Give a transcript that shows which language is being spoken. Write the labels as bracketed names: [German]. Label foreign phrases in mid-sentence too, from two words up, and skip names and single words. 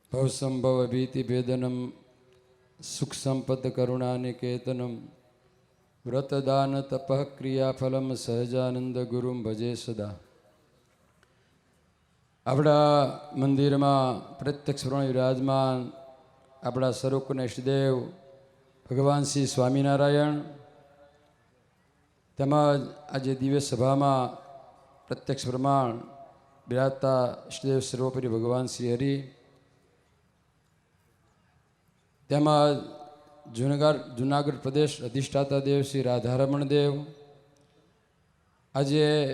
[Sanskrit] भवसंभव भीति भेदनम सुख संपद करुणानिकेतनम व्रतदान तपः क्रियाफलम सहजानंद गुरुम भजे सदा। [Gujarati] આપણા મંદિરમાં પ્રત્યક્ષ વિરાજમાન આપણા સ્વરૂપના ઇષ્ટદેવ ભગવાન શ્રી સ્વામિનારાયણ તેમજ આજે દિવ્ય સભામાં પ્રત્યક્ષ પ્રમાણ બિરાજતા ઇષ્ટદેવ સર્વોપરી ભગવાન શ્રી હરિ તેમજ જુનાગઢ પ્રદેશ અધિષ્ઠાતા દેવ શ્રી રાધારમણ દેવ આજે